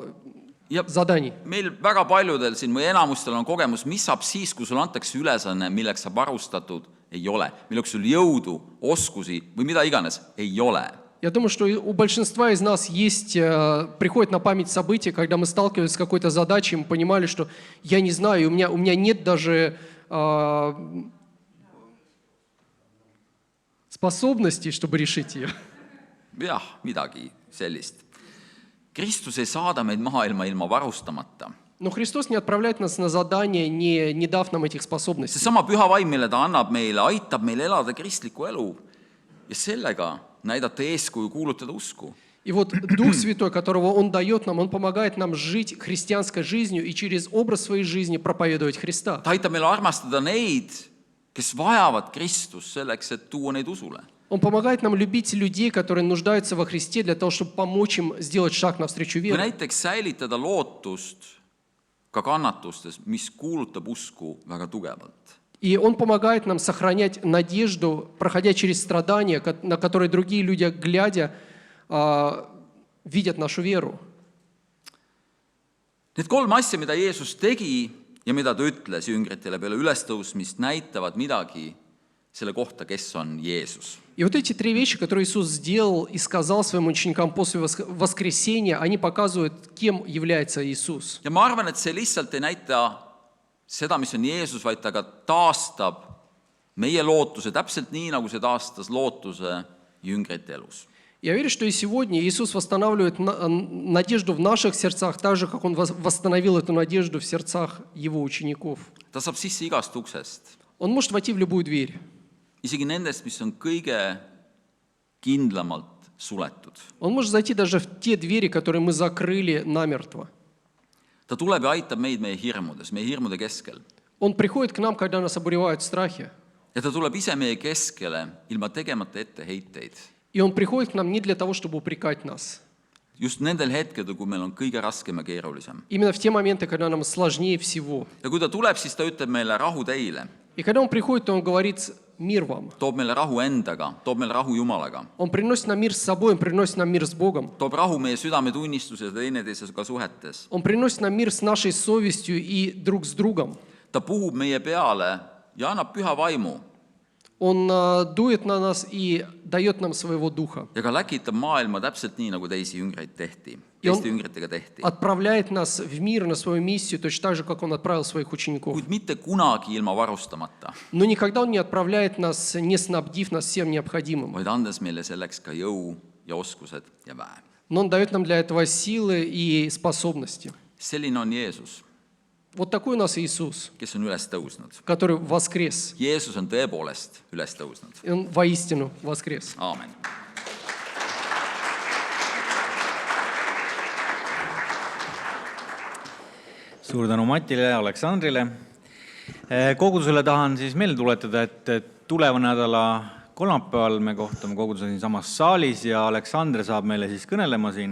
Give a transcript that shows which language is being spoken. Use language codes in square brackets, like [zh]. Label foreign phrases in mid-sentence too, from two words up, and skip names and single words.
[et] Ja [ru] заданий. [et] meil väga paljudel siin või enamustel on kogemus, mis saab siis, kui sulle antakse ülesanne, milleks sa varustatud ei ole, milleks sul jõudu, oskusi või mida iganes ei ole. [ru] Я думаю, что у большинства из нас есть, приходит на память события, когда мы сталкивались с какой-то задачей, мы понимали, что я не знаю, у меня нет даже способностей, чтобы решить ее. [et] Jah, midagi sellist. Kristus ei saada meid maailma ilma varustamata. [ru] Но Христос не отправляет нас на задание, не дав нам этих способностей. [et] Seesama püha vaim, mille ta annab meile, aitab meil elada kristlikku elu ja sellega näidata eeskuju, kuulutada usku. [ru] И вот Дух Святой, которого Он дает нам, Он помогает нам жить христианской жизнью и через образ своей жизни проповедовать Христа. [et] Ta aitab meil armastada neid, kes vajavad Kristust selleks, et tuua neid usule. [ru] Он помогает нам любить людей, которые нуждаются во Христе, для того, чтобы помочь им сделать шаг навстречу [et] Või [ru] вере. [et] näiteks säilitada lootust ka kannatustes, mis kuulutab usku väga tugevalt. [ru] И Он помогает нам сохранять надежду, проходя через страдания, на которые другие люди, глядя, видят нашу веру. [et] Need kolm asja, mida Jeesus tegi ja mida ta ütles jüngritele peale ülestõusmist, näitavad midagi selle kohta, kes on Jeesus. [ru] И вот эти три вещи, которые Иисус сделал и сказал своим ученикам после воскресения, они показывают, кем является Иисус. [et] Ja ma arvan, et see lihtsalt ei näita seda, mis on Jeesus, vaid ta ka taastab meie lootuse täpselt nii, nagu see taastas lootuse jüngrite elus. [ru] Я верю, что и сегодня Иисус восстанавливает надежду в наших сердцах, так же, как Он восстановил эту надежду в сердцах Его учеников. [et] Ta saab sisse igast uksest, [ru] Он может войти в любую дверь, [et] isegi nendest, mis on kõige kindlamalt suletud. [ru] Он может зайти даже в те двери, которые мы закрыли намертво. [et] Ta tuleb ja aitab meid meie hirmudes, meie hirmude keskel. [ru] Он приходит к нам, когда нас обуревают страхи. [et] Ja ta tuleb ise meie keskele ilma tegemata etteheiteid. [ru] И Он приходит к нам не для того, чтобы упрекать нас. [et] Just nendel hetkedel, kui meil on kõige raskem ja keerulisem. [ru] Именно в те моменты, когда нам сложнее всего. [et] Ja kui ta tuleb, siis ta ütleb meile rahu teile, [ru] И когда Он приходит, то Он говорит «мир вам». [et] toob meile rahu endaga, toob meile rahu Jumalaga, [ru] Он приносит нам мир с собой, Он приносит нам мир с Богом. [et] toob rahu meie südametunnistuses ja teineteisega suhetes. [ru] Он приносит нам мир с нашей совестью и друг с другом. [et] Ta puhub meie peale ja annab püha vaimu [ru] Он дует на нас и дает нам своего Духа. [et] ja ka läkitab maailma täpselt nii, nagu teisi jüngreid tehti. teiste jüngritega tehti. [ru] Отправляет нас в мир на свою миссию, точно так же, как Он отправил своих учеников. [et] Kuid mitte kunagi ilma varustamata, [ru] Но никогда Он не отправляет нас, не снабдив нас всем необходимым. [et] vaid andes meile selleks ka jõu ja oskused ja väe. [ru] Но Он дает нам для этого силы и способности. [et] Selline on Jeesus, [ru] Вот такой у нас Иисус, [et] kes on üles tõusnud. [ru] который воскрес. [et] Jeesus on tõepoolest üles tõusnud. [ru] И Он воистину воскрес. [et] Aamen. Suur tänu Matile ja Aleksandrile. Kogudusele tahan siis meelde tuletada, et tuleva nädala kolmapäeval me kohtume koguduse siin samas saalis ja Aleksandr saab meile siis kõnelema siin.